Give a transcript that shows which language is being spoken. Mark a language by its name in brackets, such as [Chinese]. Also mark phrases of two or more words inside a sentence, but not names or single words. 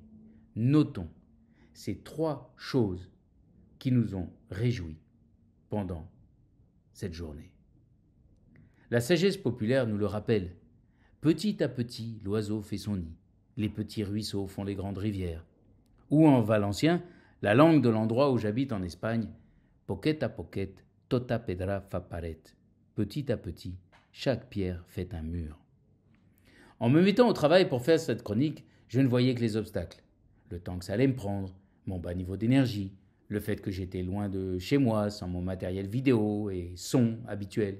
[French] Notons ces 3 choses qui nous ont réjouis pendant cette journée. La sagesse populaire nous le rappelle. Petit à petit, l'oiseau fait son nid. Les petits ruisseaux font les grandes rivières. Ou en valencien, la langue de l'endroit où j'habite en Espagne, [Catalan] poquet à poquet, tota pedra fa paret. [French] Petit à petit, chaque pierre fait un mur. En me mettant au travail pour faire cette chronique, je ne voyais que les obstacles. Le temps que ça allait me prendre, mon bas niveau d'énergie, le fait que j'étais loin de chez moi sans mon matériel vidéo et son habituel.